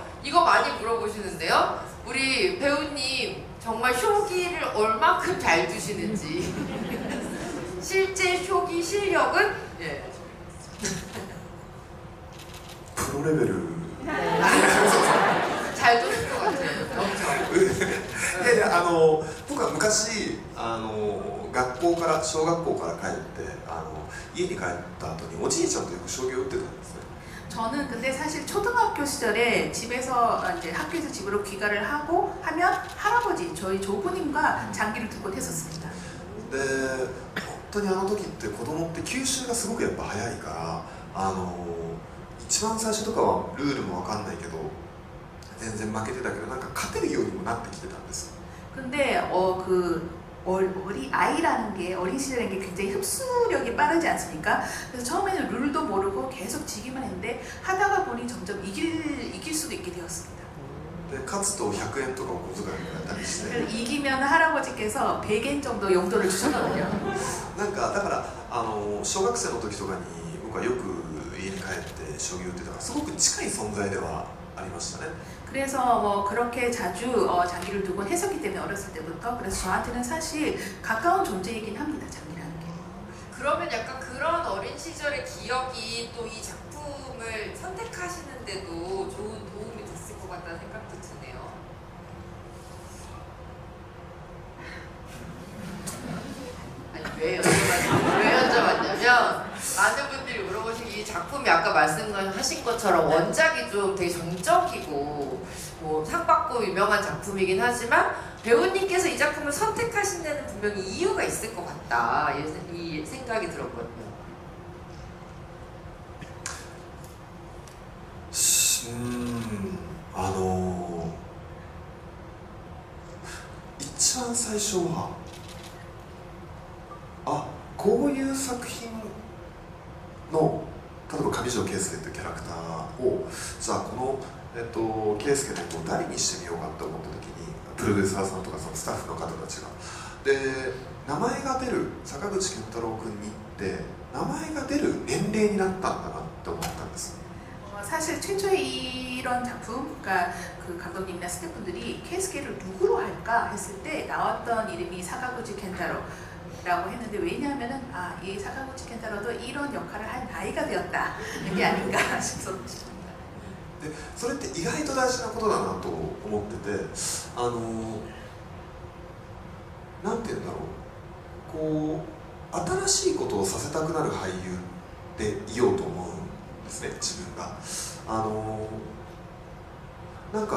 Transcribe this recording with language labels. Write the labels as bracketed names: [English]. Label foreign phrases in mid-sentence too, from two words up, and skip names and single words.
[Korean] 이거 많이 물어보시는데요. 우리 배우님 정말 쇼기를 얼만큼 잘 두시는지. 실제 쇼기 실력은 예. 프로 레벨 잘 도는 것 같아요. 엄청. [Japanese] で僕は昔学校から小学校から帰って家に帰った後におじいちゃんとよく将棋を打ってたんですね。 [Korean] 저는 근데 사실 초등학교 시절에 집에서 이제 학교에서 집으로 귀가를 하고 하면 할아버지 저희 조부님과 장기를 두곤 했었습니다. [Japanese] で本当にあの時って子供って吸収がすごくやっぱ早いから一番最初とかはルールも分かんないけど全然負けてたけどなんか勝てるようにもなってきてたんです。 [Korean] 근데 어린 아이라는 게 어린 시절인 게 굉장히 흡수력이 빠르지 않습니까? 그래서 처음에는 룰도 모르고 계속 지기만 했는데 하다가 보니 점점 이길 수도 있게 되었습니다. [Japanese] で勝つと100円とかお小遣いもらったりして [Korean] 그래서 이기면 할아버지께서 100엔 정도 용돈을 주셨거든요. [Japanese] なんかだから小学生の時とかに僕はよく家に帰って将棋を打ってたからすごく近い存在ではありましたね。 [Korean] 그래서 뭐 그렇게 자주 장기를 두곤 했었기 때문에 어렸을 때부터 그래서 저한테는 사실 가까운 존재이긴 합니다. 장기라는 게. 그러면 약간 그런 어린 시절의 기억이 또 이 작품을 선택하시는데도 좋은 도움이 됐을 것 같다는 생각도 드네요. 아니 왜 여쭤봤냐면 많은 분들이 물어보시기 이 작품이 아까 말씀하신 것처럼 원작이 좀 되게 정적이고 뭐 상 받고 유명한 작품이긴 하지만 배우님께서 이 작품을 선택하신 데는 분명히 이유가 있을 것 같다 이 생각이 들었거든요. [Japanese] 一番最初はこういう作品の例えば上条圭介というキャラクターをじゃあこの圭介の役を誰にしてみようかって思った時にプロデューサーさんとかそのスタッフの方たちがで名前が出る坂口健太郎君にって名前が出る年齢になったんだなって思ったんです。 [Korean] 사실 최초의 이런 작품, 그러니까 그 감독님이나 스태프분들이 케이스케를 누구로 할까 했을 때 나왔던 이름이 사카구치 켄타로라고 했는데 왜냐하면은 이 사카구치 켄타로도 이런 역할을 할 나이가 되었다 이게 아닌가 싶습니다. [Japanese] でそれって意外と大事なことだなと思っててなんて言うんだろうこう新しいことをさせたくなる俳優でいようと思うんですね自分がなんか